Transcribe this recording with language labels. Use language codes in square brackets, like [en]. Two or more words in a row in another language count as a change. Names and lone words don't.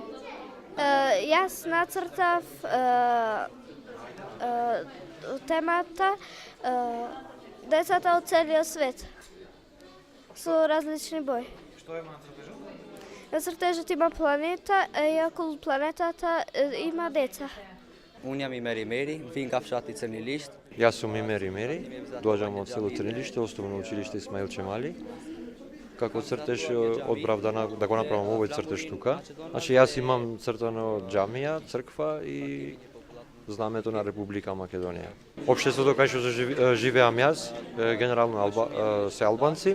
[mk] Јас нацртав темата децата од целиот свет со различни бои. Што има на цртежот? На цртежот има планета и околу планетата има деца. [sq] Unë jam Imeri Meri, vin ka fshati Cërnilisht. [mk] Јас сум Имери Мери, доаѓам од село Црнилиште, основно училиште Исмаил Чемали. Како цртеж одбрав да го направам овој цртеж тука. Значи јас имам цртано џамија, црква и знамето на Република Македонија. Општеството кај што живеам јас, генерално се албанци.